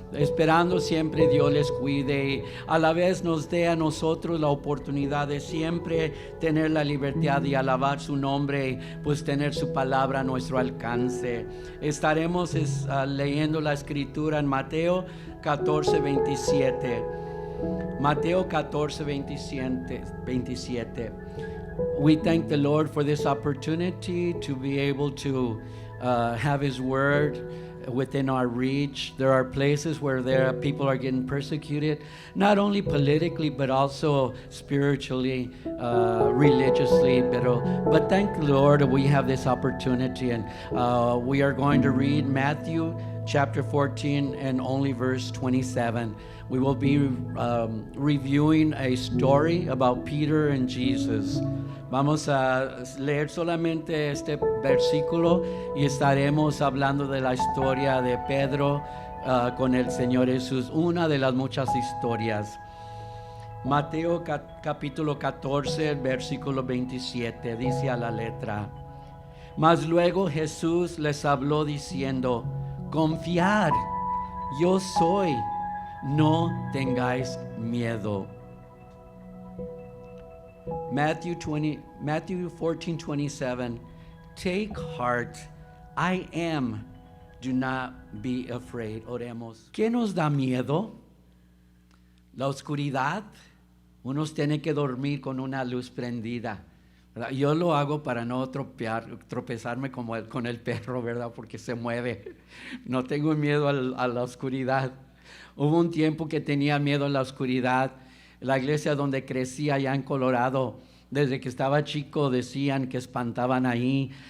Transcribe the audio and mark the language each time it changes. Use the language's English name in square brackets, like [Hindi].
[Spanish] Esperando siempre Dios les cuide y a la vez nos dé a nosotros la oportunidad de siempre tener la libertad de alabar su nombre y pues tener su palabra a nuestro alcance. Estaremos leyendo la escritura en Mateo 14:27. Mateo 14:27. [English] We thank the Lord for this opportunity to be able to have His Word within our reach. There are places where people are getting persecuted, not only politically but also spiritually, religiously. But thank the Lord that we have this opportunity, and we are going to read Matthew chapter 14 and only verse 27. We will be reviewing a story about Peter and Jesus. [Spanish] Vamos a leer solamente este versículo y estaremos hablando de la historia de Pedro con el Señor Jesús, una de las muchas historias. Mateo capítulo 14, versículo 27, dice a la letra: Mas luego Jesús les habló diciendo: Confiad, yo soy, no tengáis miedo. [English] Matthew 14:27. Take heart, I am, do not be afraid. [Spanish] Oremos. ¿Qué nos da miedo? La oscuridad. Unos tienen que dormir con una luz prendida, ¿verdad? Yo lo hago para no tropezarme con el perro, ¿verdad? Porque se mueve. No tengo miedo a la oscuridad. Hubo un tiempo que tenía miedo a la oscuridad. La iglesia donde crecí allá en Colorado, desde que estaba chico decían que espantaban ahí.